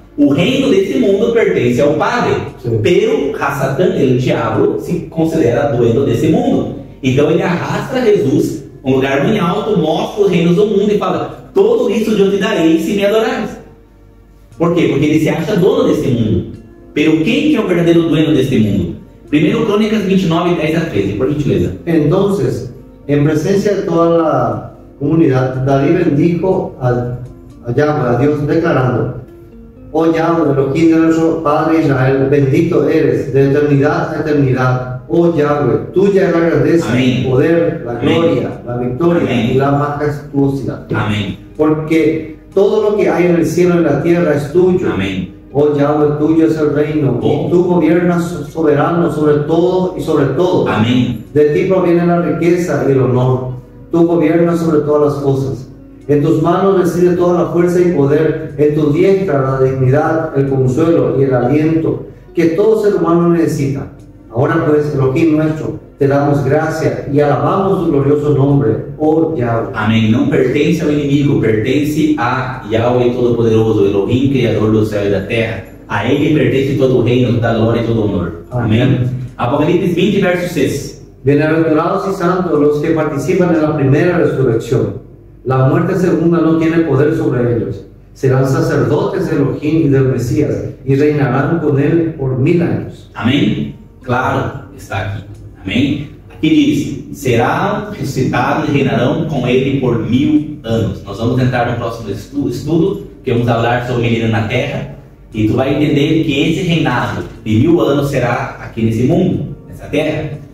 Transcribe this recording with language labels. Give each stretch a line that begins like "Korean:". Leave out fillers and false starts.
Portuguese: O reino desse mundo pertence ao Padre, pero Satã, o diabo, se considera dueño desse mundo. Então ele arrasta Jesus a um lugar muito alto, mostra os reinos do mundo e fala: tudo isso eu te darei se me adorares. Por quê? Porque ele se acha dono desse mundo. Pero quem que é o verdadeiro dueño deste mundo? 1 Crônicas 29, 10 a 13, por gentileza.
Spanish: Entonces, en presencia de toda la comunidad, David bendijo a Yahweh, a Dios, declarando: oh Yahweh, Elohim de nuestro Padre Israel, bendito eres de eternidad a eternidad. Oh Yahweh, tuya es la grandeza, el poder, la gloria, la victoria y la majestuosidad. Amén. Porque todo lo que hay en el cielo y en la tierra es tuyo. Amén. Oh Yahweh, tuyo es el reino, y tú gobiernas soberano sobre todo y sobre todo. Amén. De ti proviene la riqueza y el honor. Tú gobiernas sobre todas las cosas. En tus manos reside toda la fuerza y poder. En tu diestra la dignidad, el consuelo y el aliento que todo ser humano necesita. Ahora pues, Elohim nuestro, te damos gracia y alabamos tu glorioso nombre, oh Yahweh.
Portuguese: Amém. Não pertence ao inimigo, pertence a Yahweh Todo-Poderoso, Elohim, Criador do céu e da terra. A ele pertence todo o reino, toda a glória e todo o honor. Amém. Apocalipse 20, verso 6.
Spanish: Bienaventurados y santos los que participan en la primera resurrección. La muerte segunda no tiene poder sobre ellos. Serán sacerdotes de Elohim y del Mesías y reinarán con él por 1000 años.
Portuguese: Amém? Claro, está aqui. Amém? Aqui diz: serão ressuscitados e reinarão com ele por 1000 anos. Nós vamos entrar no próximo estudo, que vamos falar sobre ele na terra, e tu vai entender que esse reinado de 1000 anos será aqui nesse mundo, nessa terra.